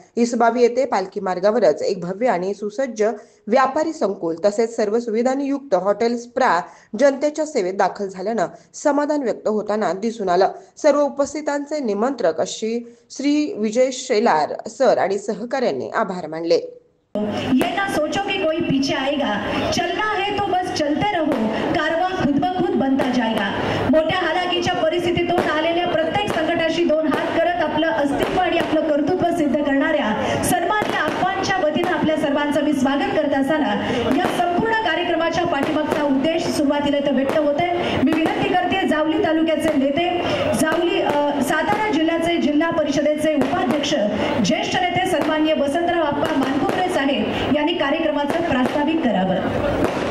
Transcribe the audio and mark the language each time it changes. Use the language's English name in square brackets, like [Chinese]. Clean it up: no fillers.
[Marathi] इसबावी येथे पालखी मार्गावरच एक भव्य आणि सुसज्ज व्यापारी संकुल तसेच सर्व सुविधांनी युक्त हॉटेल स्प्रा जनतेच्या सेवेत दाखल झाल्यानं समाधान व्यक्त होताना दिसून आलं। सर्व उपस्थितांचे निमंत्रक अशी श्री विजय शेलार सर आणि सहकार्यांनी आभार मानले। [Hindi] ये ना सोचो कि कोई पीछे आएगा, चलना है तो बस चलते रहो, कारवां खुद ब खुद बनता जाएगा। [Marathi] मोठ्या हालाकीच्या परिस्थितीतून आलेल्या प्रत्येक संकटाशी दोन हात करत आपलं अस्तित्व आणि आपलं कर्तृत्व सिद्ध करणाऱ्या सन्मान्य आप्पांच्या वतीने आपल्या सर्वांचं मी स्वागत करत असताना या संपूर्ण कार्यक्रमाच्या पाठीमागचा उद्देश सुरुवातीला तर व्यक्त होते। मी विनंती करते जावली तालुक्याचे नेते, जावली सातारा जिल्ह्याचे जिल्हा परिषदेचे उपाध्यक्ष, ज्येष्ठ नेते सन्मान्य वसंतराव आप्पा मानकुमरे साहेब यांनी कार्यक्रमाचं प्रास्ताविक करावं।